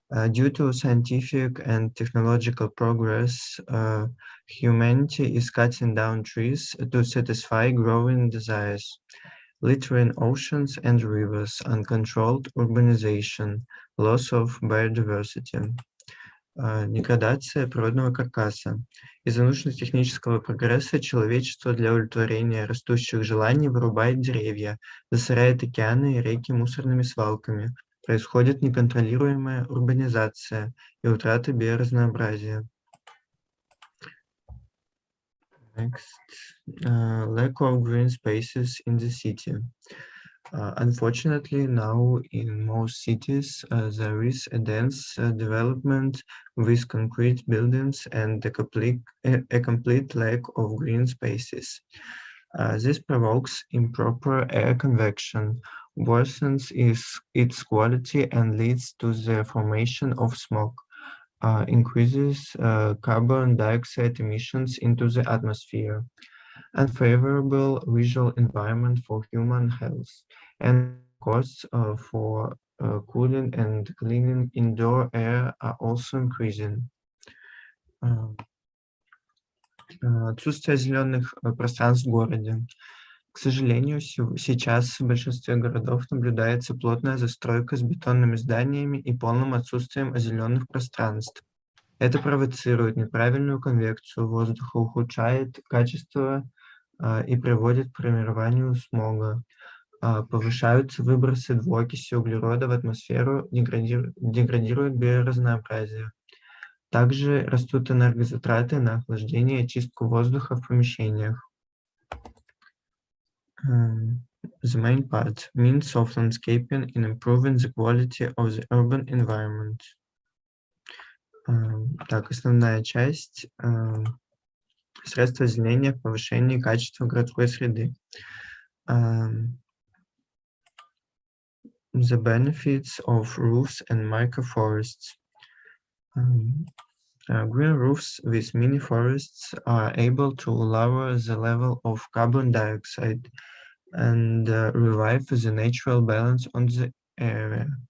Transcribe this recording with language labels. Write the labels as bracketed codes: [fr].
[en] Due to scientific and technological progress, humanity is cutting down trees to satisfy growing desires, littering oceans and rivers, uncontrolled urbanization, loss of biodiversity. [ru] Деградация природного каркаса. Из-за научно-технического прогресса человечество для удовлетворения растущих желаний вырубает деревья, засоряет океаны и реки мусорными свалками. Происходит неконтролируемая урбанизация и утрата биоразнообразия. [en] Next. Lack of green spaces in the city. Unfortunately, now in most cities, there is a dense development with concrete buildings and a complete lack of green spaces. This provokes improper air convection, worsens its quality, and leads to the formation of smoke, increases carbon dioxide emissions into the atmosphere, unfavorable visual environment for human health, and costs for cooling and cleaning indoor air are also increasing. [ru] Отсутствие зеленых пространств в городе. К сожалению, сейчас в большинстве городов наблюдается плотная застройка с бетонными зданиями и полным отсутствием озелененных пространств. Это провоцирует неправильную конвекцию воздуха, ухудшает качество и приводит к формированию смога. Повышаются выбросы двуокиси углерода в атмосферу, деградирует биоразнообразие. Также растут энергозатраты на охлаждение и очистку воздуха в помещениях. [en] The main part, means of landscaping in improving the quality of the urban environment. [ru] Так, основная часть, средства озеленения, повышение качества городской среды. [en] The benefits of roofs and microforests. Green roofs with mini forests are able to lower the level of carbon dioxide and revive the natural balance on the area.